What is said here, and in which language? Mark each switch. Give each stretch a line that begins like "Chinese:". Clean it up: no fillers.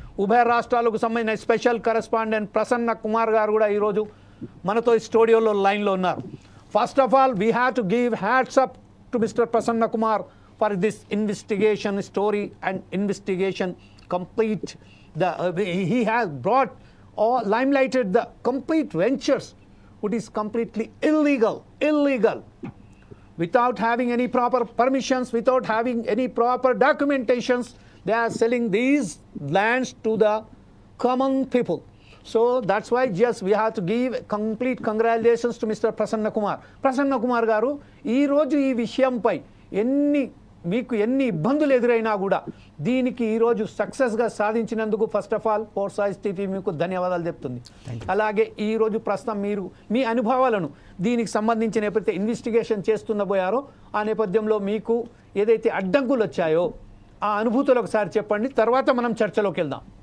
Telugu: ఉభయ రాష్ట్రాలకు సంబంధించిన స్పెషల్ కరెస్పాండెంట్ ప్రసన్న కుమార్ గారు కూడా ఈరోజు మనతో స్టూడియోలో లైన్లో ఉన్నారు.
English: First of all we have to give hats up to mister Prasanna Kumar for this investigation story and investigation complete. He has brought or limelighted the complete ventures which is completely illegal without having any proper permissions, without having any proper documentations. They are selling these lands to the common people. So that's why just we have to give complete congratulations to Mr. Prasanna Kumar.
Telugu: Prasanna Kumar garu ee roju ee vishayanpai మీకు ఎన్ని ఇబ్బందులు ఎదురైనా కూడా దీనికి ఈరోజు సక్సెస్గా సాధించినందుకు first of all ఫోర్సైజ్ TV మీకు ధన్యవాదాలు చెప్తుంది. అలాగే ఈరోజు ప్రస్తుతం మీరు మీ అనుభవాలను దీనికి సంబంధించిన ఎప్పుడైతే ఇన్వెస్టిగేషన్ చేస్తున్నబోయారో ఆ నేపథ్యంలో మీకు ఏదైతే అడ్డంకులు వచ్చాయో ఆ అనుభూతులు ఒకసారి చెప్పండి, తర్వాత మనం చర్చలోకి వెళ్దాం.